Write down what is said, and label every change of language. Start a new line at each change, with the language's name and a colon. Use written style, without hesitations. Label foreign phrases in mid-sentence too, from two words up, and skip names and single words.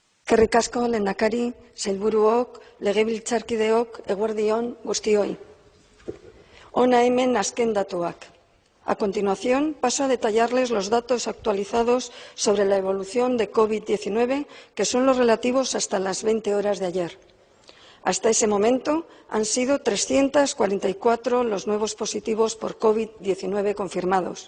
Basque: Eskerrik asko, lehendakari, sailburuok, legebiltzarkideok, eguerdi on guztioi. Hona hemen azken datuak.
Spanish: A continuación, paso a detallarles los datos actualizados sobre la evolución de COVID-19, que son los relativos hasta las 20 horas de ayer. Hasta ese momento han sido 344 los nuevos positivos por COVID-19 confirmados.